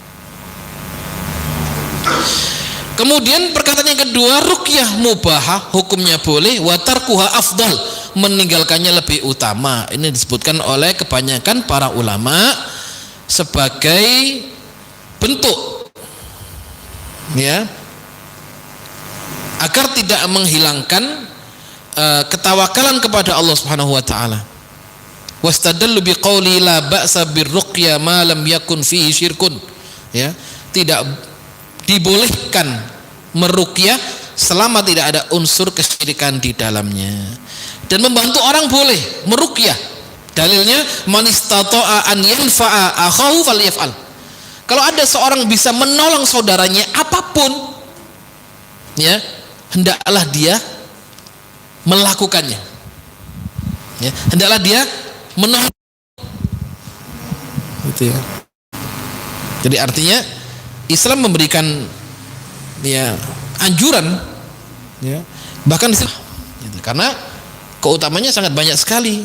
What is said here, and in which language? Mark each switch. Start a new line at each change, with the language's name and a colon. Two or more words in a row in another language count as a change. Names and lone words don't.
Indonesian: Kemudian perkataan yang kedua,
Arabic: رقية مباحة
Indonesian: hukumnya boleh,
Arabic: وتركها أفضل,
Indonesian: meninggalkannya lebih utama. Ini disebutkan oleh kebanyakan para ulama sebagai bentuk ya, agar tidak menghilangkan ketawakalan kepada Allah
Arabic: سبحانه وتعالى. واستدلوا بقول لا بأس بالرقى ما لم يكن فيه شرك
Indonesian: ya, tidak dibolehkan meruqyah selama tidak ada unsur kesyirikan di dalamnya. Dan membantu orang boleh meruqyah.
Arabic: Dalilnya من استطاع أن ينفع أخاه فليفعل.
Indonesian: Kalau ada seorang bisa menolong saudaranya apapun ya, hendaklah dia melakukannya. Ya, hendaklah dia menolong. Gitu ya. Jadi artinya Islam memberikan ya anjuran ya, bahkan gitu, karena keutamanya sangat banyak sekali.